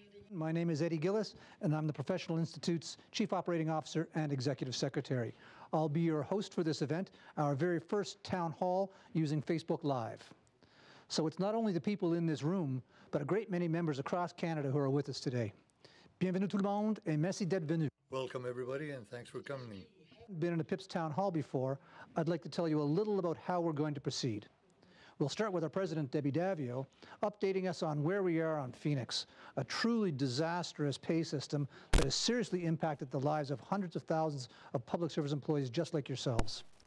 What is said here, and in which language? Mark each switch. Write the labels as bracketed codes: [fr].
[en] My name is Eddie Gillis, and I'm the Professional Institute's Chief Operating Officer and Executive Secretary. I'll be your host for this event, our very first town hall using Facebook Live. So it's not only the people in this room, but a great many members across Canada who are with us today. [fr] Bienvenue tout le monde, et merci d'être venu. [en] Welcome, everybody, and thanks for coming. Been in a PIPS town hall before, I'd like to tell you a little about how we're going to proceed. We'll start with our president, Debi, updating us on where we are on Phoenix, a truly disastrous pay system that has seriously impacted the lives of hundreds of thousands of public service employees just like yourselves.